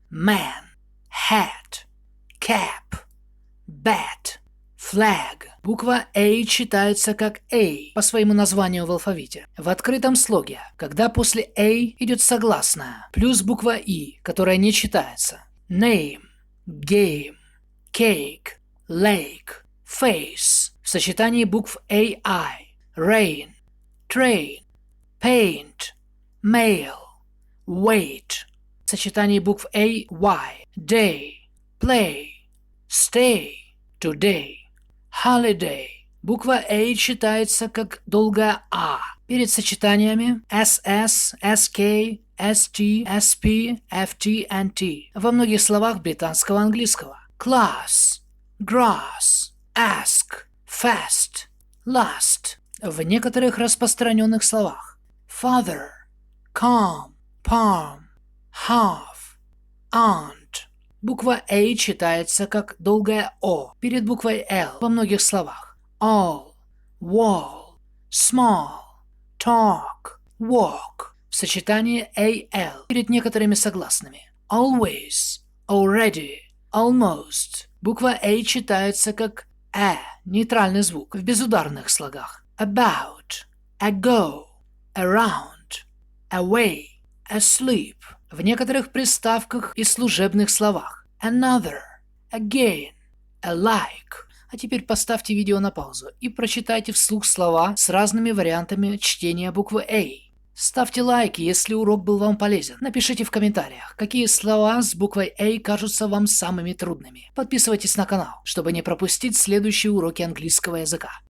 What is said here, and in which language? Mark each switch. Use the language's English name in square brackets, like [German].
[English] Man, hat, cap, bat, flag. [Russian] Буква A читается как A по своему названию в алфавите. В открытом слоге, когда после A идет согласная, плюс буква E, которая не читается. [English] Name, game, cake, lake, face. [Russian] В сочетании букв AI. [English] Rain, train, paint, mail, wait. [Russian] В сочетании букв AY. [English] Day, play, stay, today, holiday. [Russian] Буква A читается как долгая А перед сочетаниями SS, SK, ST, SP, FT, NT во многих словах британского английского. [English] Class, grass, ask, fast, last [Russian] в некоторых распространенных словах. [English] Father, calm, palm, half, aunt. [Russian] Буква A читается как долгая О перед буквой L во многих словах. [English] All, wall, small, talk, walk [Russian] в сочетании AL перед некоторыми согласными. [English] Always, already, almost. [Russian] Буква A читается как нейтральный звук в безударных слогах. [English] About, ago, around, away, asleep. [Russian] В некоторых приставках и служебных словах. [English] Another, again, alike. [Russian] А теперь поставьте видео на паузу и прочитайте вслух слова с разными вариантами чтения буквы A. Ставьте лайки, если урок был вам полезен. Напишите в комментариях, какие слова с буквой A кажутся вам самыми трудными. Подписывайтесь на канал, чтобы не пропустить следующие уроки английского языка.